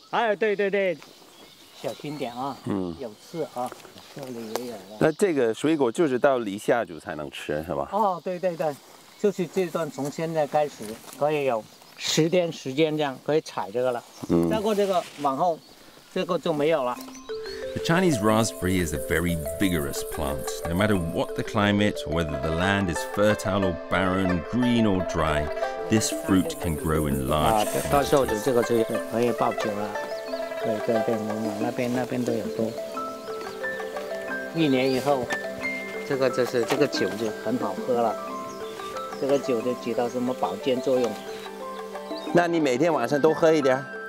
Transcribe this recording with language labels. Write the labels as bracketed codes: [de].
[zh] 哎，对对对，小心点啊，有刺啊，这里也有了。那这个水果就是到离夏就才能吃，是吧？哦，对对对，就是这段从现在开始可以有10天时间这样可以采这个了。再过这个往后，这个就没有了。 [en] The Chinese raspberry is a very vigorous plant. No matter what the climate, or whether the land is fertile or barren, green or dry, this fruit can grow in large [zh] 到时候这个就可以爆酒了。对对对，我们那边都有多。 1年以后，这个酒就很好喝了。这个酒就起到什么保健作用？那你每天晚上都喝一点？